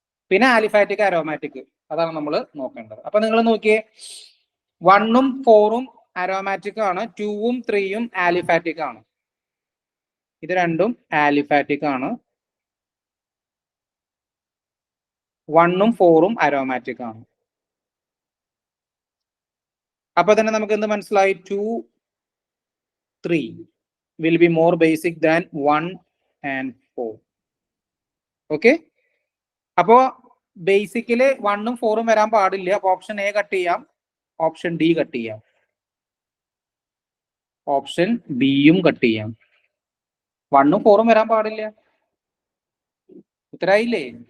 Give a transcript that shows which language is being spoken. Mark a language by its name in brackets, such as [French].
[Malayalam] പിന്നെ aliphatic aromatic, അതാണ് നമ്മൾ നോക്കേണ്ടത്. അപ്പൊ നിങ്ങൾ നോക്കിയേ, 1ഉം 4ഉം അരോമാറ്റിക് ആണ്, 2ഉം 3ഉം ആലിഫാറ്റിക് ആണ്. ഇത് രണ്ടും ആലിഫാറ്റിക് ആണ്, 1ഉം 4ഉം അരോമാറ്റിക് ആണ്. അപ്പൊ തന്നെ നമുക്ക് എന്ത് മനസ്സിലായി? [English] 2, 3 will be more basic than 1 and 4. [Malayalam] Okay, അപ്പോ ബേസിക്കല് 1ഉം 4ഉം വരാൻ പാടില്ല. അപ്പൊ ഓപ്ഷൻ എ കട്ട് ചെയ്യാം, ഓപ്ഷൻ ഡി കട്ട് ചെയ്യാം, ഓപ്ഷൻ ബിയും കട്ട് ചെയ്യാം. 1ഉം 4ഉം വരാൻ പാടില്ല. ഉത്തരായില്ലേ?